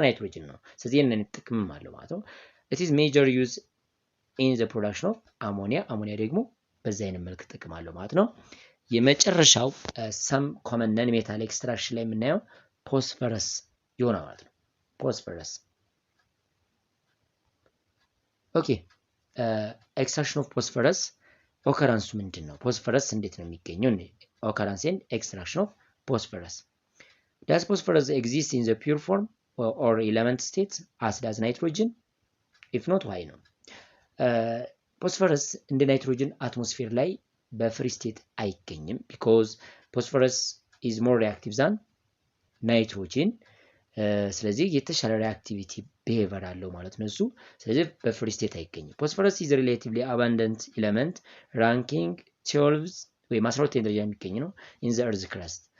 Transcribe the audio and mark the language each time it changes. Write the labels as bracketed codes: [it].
[am] ከናይትሮጅን ነው። ስለዚህ ይሄንን ጥቅምም አለው ማለት ነው። it is major use in the production of ammonia አሞኒያ ደግሞ በዛ አይነት መልክ ጥቅም አለው ማለት ነው። የመጨረሻው some common non metal extraction ላይ የምናየው ፎስፈረስ ይሆናል ማለት ነው። ፎስፈረስ ኦኬ extraction of phosphorus occurrence ምንድን ነው? ፎስፈረስ እንዴት ነው የሚገኘው? [en] occurrence and extraction of phosphorus. Does phosphorus exist in the pure form or element state as does nitrogen? if not why ነው? [am] ፎስፈረስ እንደ ናይትሮጅን አትሞስፌር ላይ በፍሪ ስቴት አይገኝም because phosphorus is more reactive than nitrogen ስለዚህ የተሻለ ሪአክቲቪቲ ቢሄቨር አለው ማለት ነው እሱ። ስለዚህ በፍሪ ስቴት አይገኝም። ፎስፈረስ is relatively abundant element ranking 12 ወይ 12 ደረጃ የሚገኝ ነው in the earth crust.